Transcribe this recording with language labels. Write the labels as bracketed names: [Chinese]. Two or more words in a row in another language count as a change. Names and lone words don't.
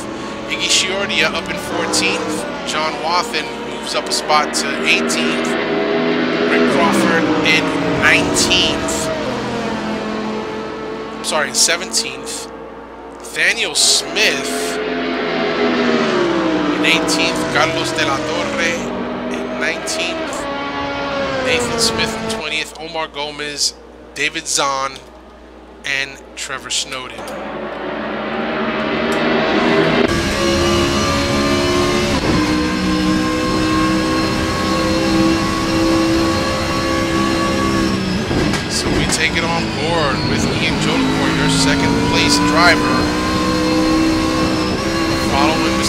[English] Iggy Chiordia up in 14th. John Wathen moves up a spot to 18th. Rick Crawford in 19th. I'm sorry, 17th. Nathaniel Smith in 18th. Carlos de la Torre in 19th. Nathan Smith in 20th. Omar Gomez, David Zahn, and Trevor Snowden. So we take it on board with Ian Joliceour, your second place driver, following Mr.